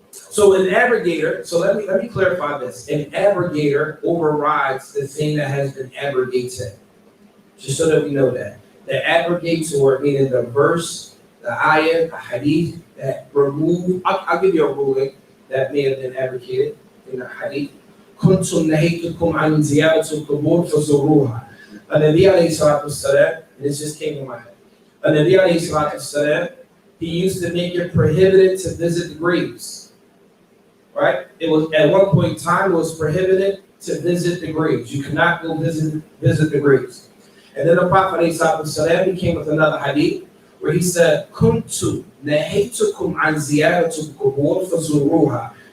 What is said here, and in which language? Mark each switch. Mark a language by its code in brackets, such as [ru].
[en] So an abrogator, so let me clarify this. An abrogator overrides the thing that has been abrogated. Just so that we know that. The abrogator, meaning the verse, the ayah, the hadith that remove, I'll give you a ruling that may have been abrogated in the hadith. [ar] كنتم نهيتكم عن زيارة القبور فزوروها. النبي عليه الصلاة والسلام, [en] and this just came to my head. النبي عليه الصلاة والسلام, he used to make it prohibited to visit the graves. Right? It was at one point in time it was prohibited to visit the graves. You could not go visit the graves. And then the Prophet ﷺ, he came with another hadith where he said, [ar] "Kuntu nahaytukum an ziyaratul qubur fazuruha."